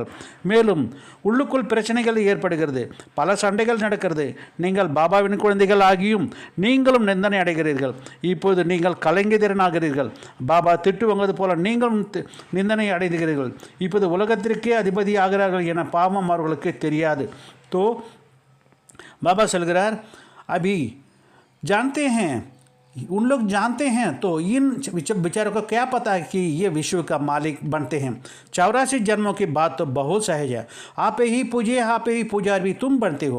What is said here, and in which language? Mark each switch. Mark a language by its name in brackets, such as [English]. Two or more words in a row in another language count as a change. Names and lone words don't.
[Tamil] மேலும் உள்ளுக்குள் பிரச்சனைகள் ஏற்படுகிறது, பல சண்டைகள் நடக்கிறது. நீங்கள் பாபாவின் குழந்தைகள் ஆகியும் நீங்களும் நிந்தனை அடைகிறீர்கள். இப்போது நீங்கள் கலைஞராகிறீர்கள். பாபா திட்டுவங்கிறது போல நீங்களும் நிந்தனை அடைகிறீர்கள். இப்போது உலகத்திற்கே அதிபதி ஆகிறார்கள் என பாவம் அவர்களுக்கு தெரியாது. [Hindi] तो बाबा சொல்கிறார், अभी जानते हैं, उन लोग जानते हैं तो इन बेचारों को क्या पता है कि ये विश्व का मालिक बनते हैं. 84 जन्मों की बात तो बहुत सहज है. आप ही पूजे, आप ही पुजारी भी तुम बनते हो.